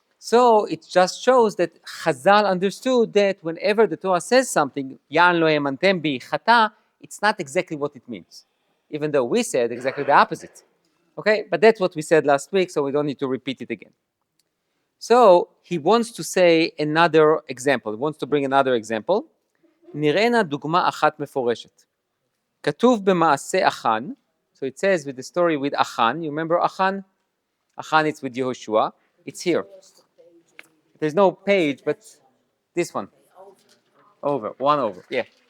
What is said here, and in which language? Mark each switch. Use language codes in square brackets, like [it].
[en] So it just shows that Chazal understood that whenever the Torah says something, [he] Yan lo emantem bi chata, [en] it's not exactly what it means, even though we said exactly the opposite. Okay, but that's what we said last week, so we don't need to repeat it again. So he wants to say another example. He wants to bring another example. [he] נראינה דוגמה אחת מפורשת. כתוב במעשה אחן, [en] so it says with the story with Achan. You remember Achan? Achan, it's with Yehoshua. It's here. There's no page, but this one. One over, yeah.